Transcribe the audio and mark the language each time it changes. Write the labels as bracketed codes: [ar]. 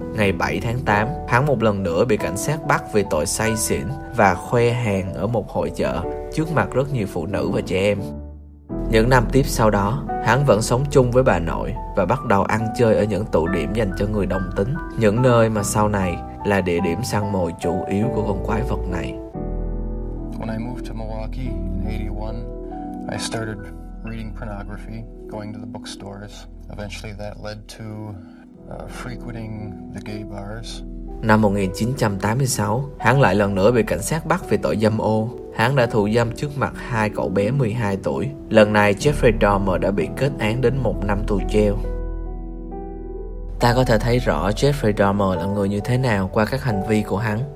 [vi] Ngày 7 tháng 8, hắn một lần nữa bị cảnh sát bắt vì tội say xỉn và khoe hàng ở một hội chợ trước mặt rất nhiều phụ nữ và trẻ em. Những năm tiếp sau đó, hắn vẫn sống chung với bà nội và bắt đầu ăn chơi ở những tụ điểm dành cho người đồng tính, những nơi mà sau này là địa điểm săn mồi chủ yếu của con quái vật này. [en] When I moved to Milwaukee in 81, I started reading pornography, going to the bookstores. Eventually that led to frequenting the gay bars. [vi] Năm 1986, hắn lại lần nữa bị cảnh sát bắt vì tội dâm ô. Hắn đã thụ dâm trước mặt hai cậu bé 12 tuổi. Lần này Jeffrey Dahmer đã bị kết án đến 1 năm tù treo. Ta có thể thấy rõ Jeffrey Dahmer là người như thế nào qua các hành vi của hắn.